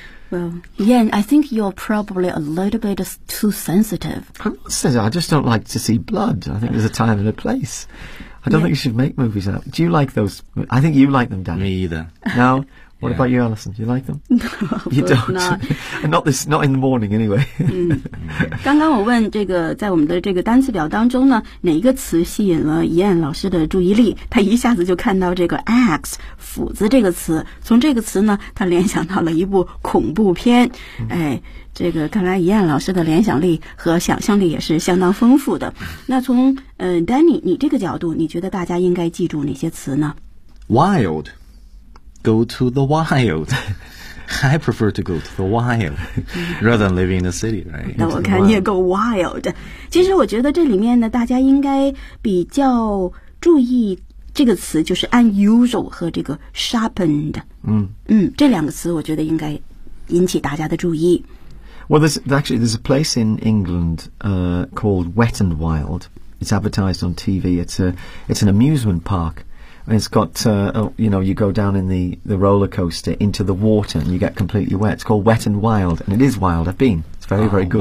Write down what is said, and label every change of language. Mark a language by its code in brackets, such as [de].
[en] Well, Ian, I think you're probably a little bit too sensitive. I'm not sensitive. I just don't like to see blood. I think there's a time and a place. I don't think you should make movies out. Do you like those? I think you like them, Danny. Me either. No? What about you, Alison? Do you like them? No, you don't. Not. And not this, not in the morning, anyway. [zh] 刚刚我问这个，在我们的这个单词表当中呢，哪一个词吸引了Ian老师的注意力？他一下子就看到这个 axe 斧子这个词，从这个词呢，他联想到了一部恐怖片。这个看来Ian老师的联想力和想象力也是相当丰富的。那从Danny 你这个角度，你觉得大家应该记住哪些词呢？ [en] Wild, go to the wild. I prefer to go to the wild rather than living in the city, right? [zh] 那我看你也够 wild。其实我觉得这里面呢，大家应该比较注意这个词，就是 unusual 和这个 sharpened。嗯嗯，这两个词我觉得应该引起大家的注意。 [en] Well, there's a place in England called Wet and Wild. It's advertised on TV. It's an amusement park. And it's got, you know, you go down in the roller coaster into the water and you get completely wet. It's called Wet and Wild. And it is wild. I've been. It's very, very good.